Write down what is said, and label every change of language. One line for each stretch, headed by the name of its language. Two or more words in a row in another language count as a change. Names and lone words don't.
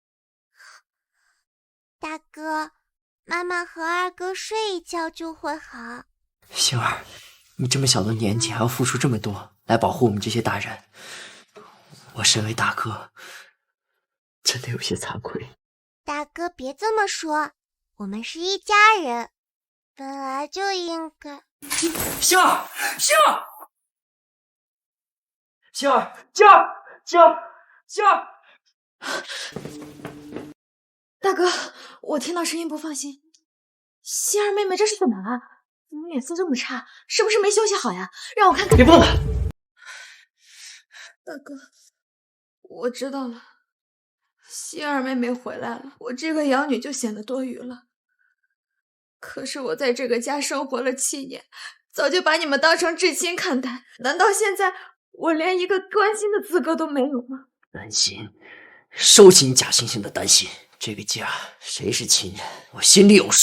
Chinese: 大哥，妈妈和二哥睡一觉就会好。星儿，你这么小的年纪还要付出这麼多來保護我們這些大人，我身為大哥，真的有些慚愧。大哥別這麼說，我們是一家人，本來就應該。星兒，星兒，星兒，星兒，星兒，星兒。大哥，我聽到聲音不放心。希兒妹妹這是怎麼了？怎麼臉色這麼差？是不是沒休息好呀？讓我看看。別碰她！大哥，我知道了。希兒妹妹回來了，我這個養女就顯得多餘了。可是我在這個家生活了7年，早就把你們當成至親看待，難道現在我連一個關心的資格都沒有嗎？擔心，收起你假惺惺的擔心。這個家誰是親人，我心裡有數。